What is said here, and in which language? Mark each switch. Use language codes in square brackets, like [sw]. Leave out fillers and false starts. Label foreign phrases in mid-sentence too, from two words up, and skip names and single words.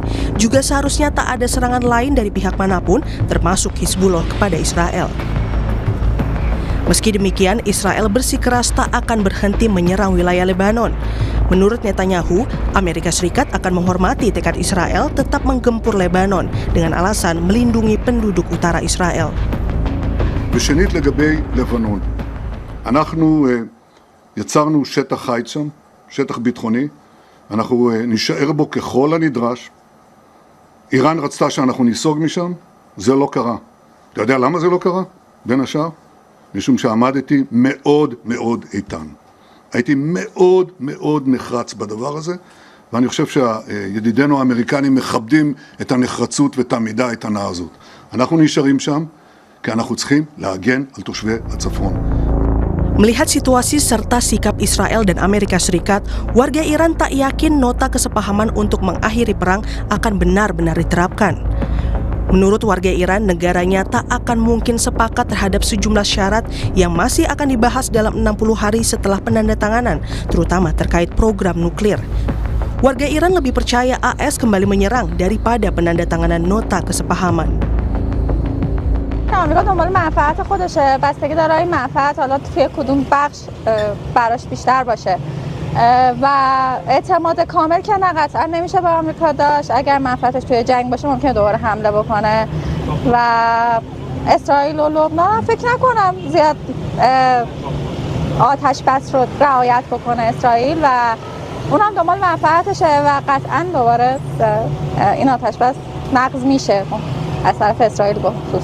[id] Juga seharusnya tak ada serangan lain dari pihak manapun, termasuk Hizbullah kepada Israel. Meski demikian, Israel bersikeras tak akan berhenti menyerang wilayah Lebanon. Menurut Netanyahu, Amerika Serikat akan menghormati tekad Israel tetap menggempur Lebanon dengan alasan melindungi penduduk utara Israel. [he] ושנית לגבי לבנון, אנחנו יצרנו שטח חיץ שם, שטח ביטחוני, אנחנו נשאר בו ככל הנדרש. איראן רצתה שאנחנו ניסוג משם, זה לא קרה. אתה יודע למה זה לא קרה? בין השאר, משום שעמדתי מאוד מאוד איתן. הייתי מאוד מאוד נחרץ בדבר הזה, ואני חושב שידידינו האמריקנים מכבדים את הנחרצות ואת העמידה האיתנה הזאת. אנחנו נשארים שם, כי אנחנו צריכים להגן על תושבי הצפון. [id] Melihat situasi serta sikap Israel dan Amerika Serikat, warga Iran tak yakin nota kesepahaman untuk mengakhiri perang akan benar-benar diterapkan. Menurut warga Iran, negaranya tak akan mungkin sepakat terhadap sejumlah syarat yang masih akan dibahas dalam 60 hari setelah penandatanganan, terutama terkait program nuklir. Warga Iran lebih percaya AS kembali menyerang daripada penandatanganan nota kesepahaman. [fa] آمریکا دنبال منفعت خودشه، بستگی داره این منفعت حالا توی کدوم بخش براش بیشتر باشه و اعتماد کامل که نه قطعا نمیشه به آمریکا داشت. اگر منفعتش توی جنگ باشه ممکنه دوباره حمله بکنه و اسرائیل و لبنان فکر نکنم زیاد آتش بس رو رعایت بکنه اسرائیل و اونم دنبال منفعتشه و قطعا دوباره این آتش بس نقض میشه از طرف اسرائیل به خصوص.